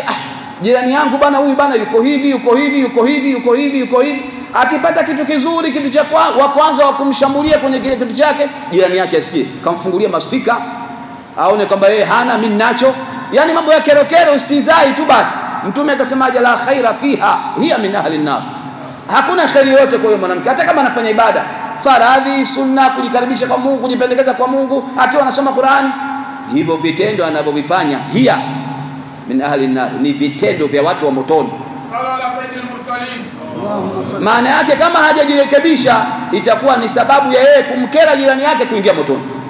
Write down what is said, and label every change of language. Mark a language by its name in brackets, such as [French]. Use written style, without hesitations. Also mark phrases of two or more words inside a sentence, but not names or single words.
[Swahili] Jirani yangu bana, huyu bana yuko hivi, yuko hivi, yuko hivi, yuko hivi, yuko hivi. Akipata kitu kizuri, kitu cha wa kwanza wa kumshambulia kwenye kile kitu chake, jirani yake asikie, kamfungulia maspika, aone kwamba yeye hana, mimi ninacho. Yani mambo ya kero kero, usizai tu basi. Mtume akasemaje? [Arabic] لا خير فيها، هي من أهل النار. [Swahili] Hakuna kheri yote kwa huyo mwanamke, hata kama anafanya ibada faradhi, sunna, kujikaribisha kwa Mungu, kujipendekeza kwa Mungu, akiwa anasoma Qur'ani. Hivyo vitendo anavyovifanya [Arabic] هي من أهل النار, [Swahili] ni vitendo vya watu wa motoni. Maana yake kama hajajirekebisha itakuwa ni sababu ya yeye kumkera jirani yake kuingia motoni.